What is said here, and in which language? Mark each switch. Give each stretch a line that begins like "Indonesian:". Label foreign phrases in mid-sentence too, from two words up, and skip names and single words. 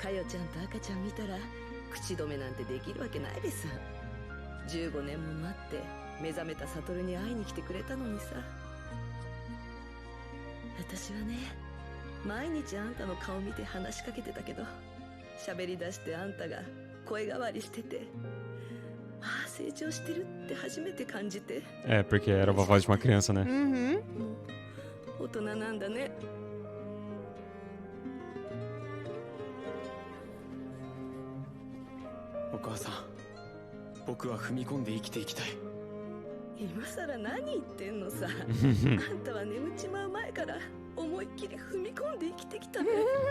Japanese: かよちゃんと赤ちゃん見たら口止めなんてできるわけないべさ。15年も待って目覚めたサトルに会いに来てくれたのにさ。私はね、毎日あんたの顔見て話しかけてたけど、喋り出してあんたが声変わりしてて、ああ成長してるって初めて感じて。
Portuguese: É, porque era a voz de uma criança, né? Uhum.
Japanese: もう大人なんだね。お母さん、僕は踏み込んで生きていきたい。今さら何言ってんのさ。あんたは眠っちまう前から思いっきり踏み込んで生きてきたね。